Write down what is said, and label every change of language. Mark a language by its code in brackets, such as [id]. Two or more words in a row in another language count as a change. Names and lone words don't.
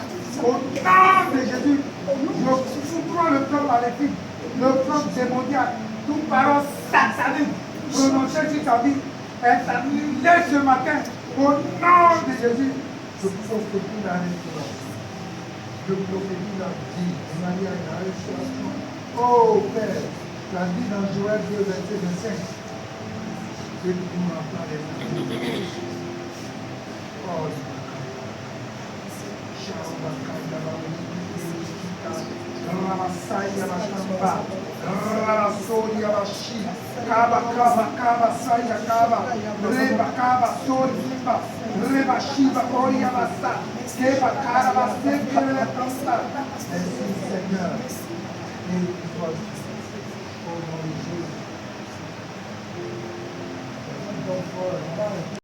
[fr] Au nom de Jésus, je foudroie le plan maléfique, le plan démoniaque, toute parole satanique prononcée sur ta vie est annulée ce matin. Au nom de Jésus, je prophétise la restauration. Je prophétise la vie. Marie a la restauration. Oh Père, la vie dans Joël 2, verset 25. Que tu m'entends les mains. Oh, Ramasaya Bashamba, Ramasoria Bashi, Kaba Kaba Kaba Saya Kaba, Reba Kaba Sorimba, Reba Shiva Koria Basa, Keba Kaba Sekele Tasta. Merci Seigneur. Et toi, au nom de Jésus.